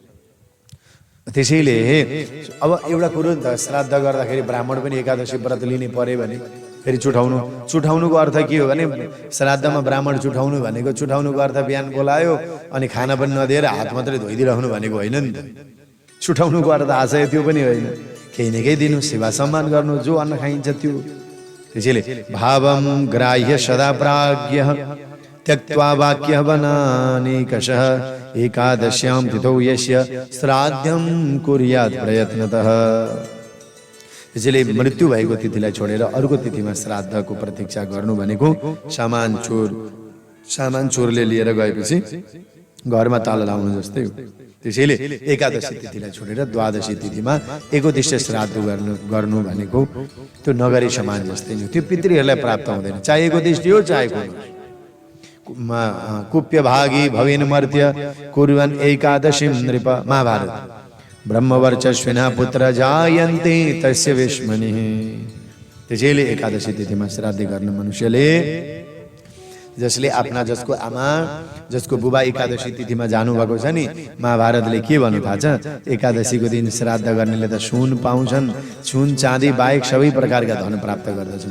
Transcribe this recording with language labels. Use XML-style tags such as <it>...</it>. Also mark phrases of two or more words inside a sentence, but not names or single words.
<ne>त्यसैले अब एउटा कुरो नि त, श्राद्ध गर्दाखेरि ब्राह्मण पनि एकादशी व्रत लिने परे भने फेरि चुठाउनुको अर्थ के हो भने श्राद्धमा ब्राह्मण चुठाउनु भनेको, चुठाउनुको अर्थ बिहान बोलायो अनि खाना पनि नदिएर हात मात्रै धोइदिइराख्नु भनेको होइन नि त। चुठाउनुको अर्थ आशय त्यो पनि होइन, केही न केही दिनु, सेवा सम्मान गर्नु, जो अन्न खाइन्छ त्यो।</ne> <sa>त्यसैले भावं ग्राह्य सदा प्राज्ञः त्यक्त्वा वाक्यः वनानेकशः एकादश्यां तिथौ यस्य श्राद्धं कुर्यात् प्रयत्नतः।</sa> <ne>त्यसैले मृत्यु भएको तिथिलाई छोडेर अर्को तिथिमा श्राद्धको प्रतीक्षा गर्नु भनेको सामान चोरले लिएर गएपछि घरमा ताला लाउनु जस्तै हो। त्यसैले एकादशी तिथिलाई छोडेर द्वादशी तिथिमा एकोदृष्टि श्राद्ध गर्नु भनेको त्यो नगरी समान जस्तै नै, त्यो पितृहरूलाई प्राप्त हुँदैन, चाहे एकोदृष्टि हो चाहे</ne> <sa>कुप्य भागी भवेन मर्त्य कुर्वन् एकादशीं नृप।</sa> <ne>महाभारत।</ne> <sa>ब्रह्मवर्चस्विना पुत्र जायन्ते तस्य विष्मनिः।</sa> <ne>त्यसैले एकादशी तिथिमा श्राद्ध गर्न मनुष्यले, जसले आफ्ना जसको आमा जसको बुबा एकादशी तिथिमा जानुभएको छ नि, महाभारतले के भन्नु थाहा छ? एकादशीको दिन श्राद्ध गर्नेले त सुन पाउँछन्, सुन चाँदी बाहेक सबै प्रकारका धन प्राप्त गर्दछन्।</ne>